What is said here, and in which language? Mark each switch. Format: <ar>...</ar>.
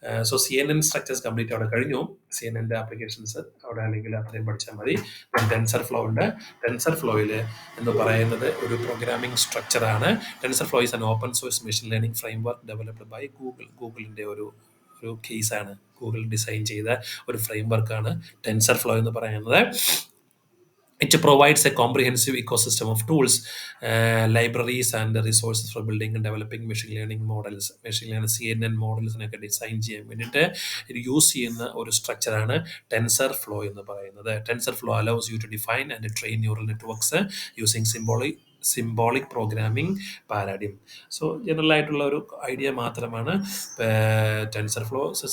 <ml>So CNN structures complete അവിടെ കഴിഞ്ഞു. CNNന്റെ applications അവിടെ അല്ലെങ്കിൽ അത്രയും പഠിച്ചാൽ മതി. ടെൻസർ ഫ്ലോ ഉണ്ട്. ടെൻസർ ഫ്ലോയിൽ എന്ന് പറയുന്നത് ഒരു programming സ്ട്രക്ചറാണ്.</ml> <en>TensorFlow is an open source machine learning framework developed by Google.</en> <ml>ഗൂഗിളിൻ്റെ ഒരു കേസാണ്. ഗൂഗിൾ ഡിസൈൻ ചെയ്ത ഒരു ഫ്രെയിം വർക്കാണ് ടെൻസർ ഫ്ലോ എന്ന് പറയുന്നത്.</ml> <en>It provides a comprehensive ecosystem of tools, libraries, and resources for building and developing machine learning models.</en> <ml>Machine learning CNN മോഡൽസിനൊക്കെ design ചെയ്യാൻ വേണ്ടിയിട്ട് ഇത് യൂസ് ചെയ്യുന്ന ഒരു സ്ട്രക്ചറാണ് ടെൻസർ ഫ്ലോ എന്ന് പറയുന്നത്.</ml> <en>TensorFlow allows you to define and train neural networks using symbolic programming paradigm.</en> <ml>So general ആയിട്ടുള്ള ഒരു idea മാത്രമാണ് ടെൻസർ ഫ്ലോ.</ml>